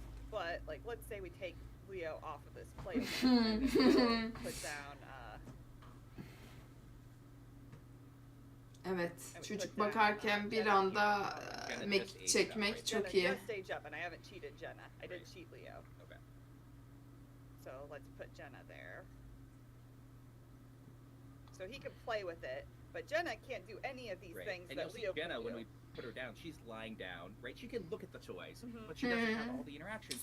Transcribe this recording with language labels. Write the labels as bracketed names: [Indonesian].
[English] But like let's say we take Leo off of this playground and then put down [Turkish] Evet, çocuk bakarken bir anda mekik çekmek çok iyi. [English] Just stage up, and I haven't cheated Jenna. I did cheat Leo. Okay. So let's put Jenna there. So he can play with it, but Jenna can't do any of these things and that you'll see Leo Jenna can do. when we put her down, she's lying down, right? She can look at the toys, but she doesn't have all the interactions.